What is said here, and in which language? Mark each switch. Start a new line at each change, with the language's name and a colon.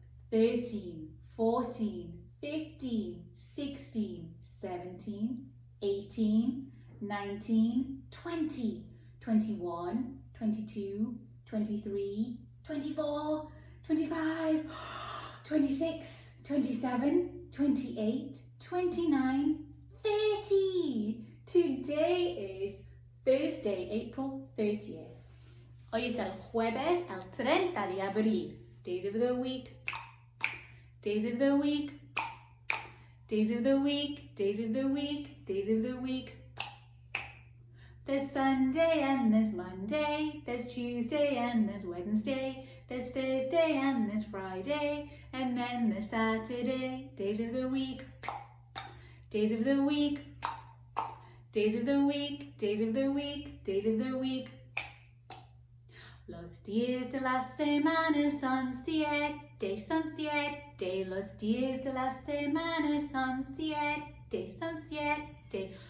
English: 13, 14, 15, 16, 17, 18, 19, 20, 21, 22, 23, 24, 25, 26, 27, 28, 29, 30. Today is Thursday, April 30th.
Spanish: Hoy es el jueves, el 30 de abril.
English: Days of the week, days of the week, days of the week, days of the week, days of the week. There's Sunday and there's Monday, there's Tuesday and there's Wednesday, there's Thursday and there's Friday, and then there's Saturday. Days of the week, days of the week, days of the week, days of the week, days of the week.
Spanish: Los días de la semana son siete, son siete. Los días de la semana son siete, son siete.